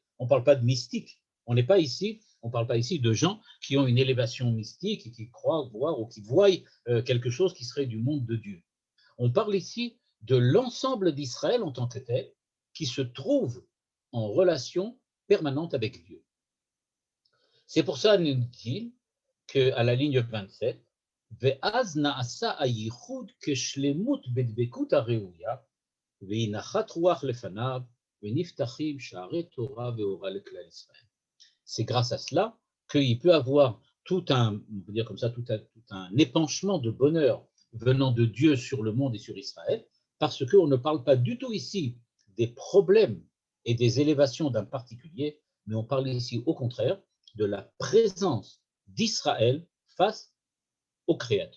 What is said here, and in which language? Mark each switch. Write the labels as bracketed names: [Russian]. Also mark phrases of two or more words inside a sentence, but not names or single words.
[French] On ne parle pas de mystique. On ne parle pas ici de gens qui ont une élévation mystique et qui croient voir ou qui voient quelque chose qui serait du monde de Dieu. On parle ici de l'ensemble d'Israël en tant que tel, qui se trouve en relation permanente avec Dieu. C'est pour ça, nous dit-il, qu'à la ligne 27, [Hebrew] ואז נעשה הייחוד כשלמות בדבקות הראויה, ונחת רוח לפניו, ונפתחים שערי תורה ואורה לכלל ישראל. [French] C'est grâce à cela qu'il peut avoir tout un, on peut dire comme ça, tout un épanchement de bonheur venant de Dieu sur le monde et sur Israël, parce qu'on ne parle pas du tout ici des problèmes et des élévations d'un particulier, mais on parle ici au contraire de la présence d'Israël face au Créateur.